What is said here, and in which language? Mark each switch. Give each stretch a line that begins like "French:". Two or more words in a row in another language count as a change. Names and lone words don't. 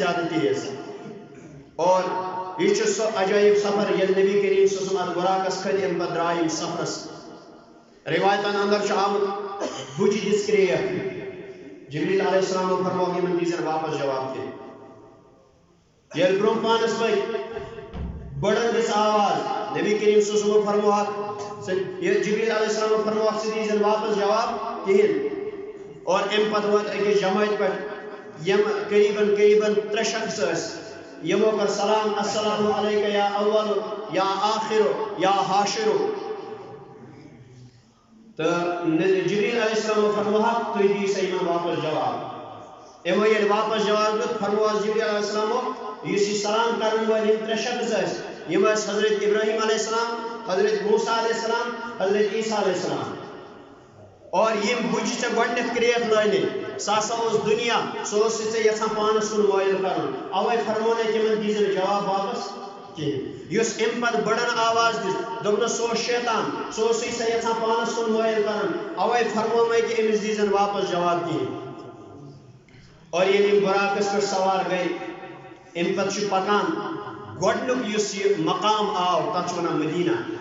Kashmiri: زیادٕ تیز اور یہ چھُ سُہ عجٲیب سفر ییٚلہِ نبی کریم
Arabic: صلی اللہ علیہ وسلم
Kashmiri: براقس کھٔتۍ امہِ پتہٕ درٛاے یِم سفرس روایتن اندر چھُ آمُت بُجہِ دِژ کرٛیکھ جبریل
Arabic: علیہ السلام
Kashmiri: فرموو یمن دیزن واپس جواب تہِ ییٚلہِ برونٛہہ پانس پٔکۍ بڑن دِژ آواز نبی کریم
Arabic: صلی اللہ علیہ وسلم
Kashmiri: فرمووکھ یہ جبریل
Arabic: علیہ السلام
Kashmiri: فرمووکھ ژٕ دیزن واپس جواب کہیٖنۍ اور ام پتہ ووت أکِس جماعت پہ یم قریباً 3 شخص یمو کر سلام
Arabic: السلام علیکہ یا اول یا آخر یا حاشر
Kashmiri: تو جبریل
Arabic: علیہ السلام
Kashmiri: فرمووکھ تُہۍ دِیِو سا یمن واپس جواب یمو ییٚلہِ واپس جواب دیُت فرمووکھ جبریل
Arabic: علیہ السلام
Kashmiri: یُس یہِ سلام کرن وٲلۍ یم 3 شخص یم حضرت ابراہیم
Arabic: علیہ السلام
Kashmiri: حضرت موسیٰ
Arabic: علیہ السلام
Kashmiri: حضرت عیسیٰ
Arabic: علیہ السلام
Kashmiri: اور یم بجہ ژے گۄڈنیتھ کریک لٲنہِ سُہ ہسا اوس دُنیا سُہ اوس ژےٚ یژھان پانس کُن مٲیل کرُن اوے فرمونے تِمن دیٖزِ نہٕ جواب واپس کِہیٖنۍ یُس امہِ پتہٕ بٔڑن آواز دِژ دوٚپنس سُہ اوس شیطان سُہ اوسُے ژےٚ یژھان پانس کُن مٲیل کرُن اوے فرمومے کہِ أمِس دیٖزِ نہٕ واپس جواب کِہیٖنۍ اور ییٚلہِ یِم براقس پٮ۪ٹھ سوار گٔے امہِ پتہٕ چھُ پکان گۄڈنیُک یُس یہِ مقام آو تتھ چھِ ونان مدینہ